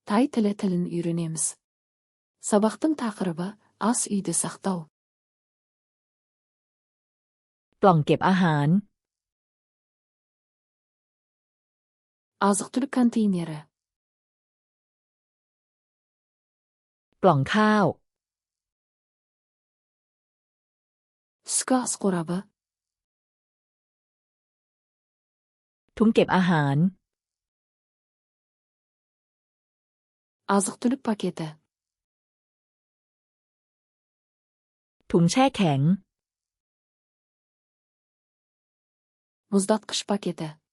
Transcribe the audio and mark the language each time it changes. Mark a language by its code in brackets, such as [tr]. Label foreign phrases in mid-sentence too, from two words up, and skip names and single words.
[kk] Тай тілі тілін үйренеміз. Сабақтың тақырыбы ас үйді сақтау. [th] กล่องเก็บอาหาร [kk] Азық-түлік контейнері. [th] กล่องข้าว [kk] Түскі ас қорабы. [th] ถุงเก็บอาหาร [kk] Азық-түлік пакеті. [th] ถุงแช่แข็ง [kk] Мұздатқыш пакеті.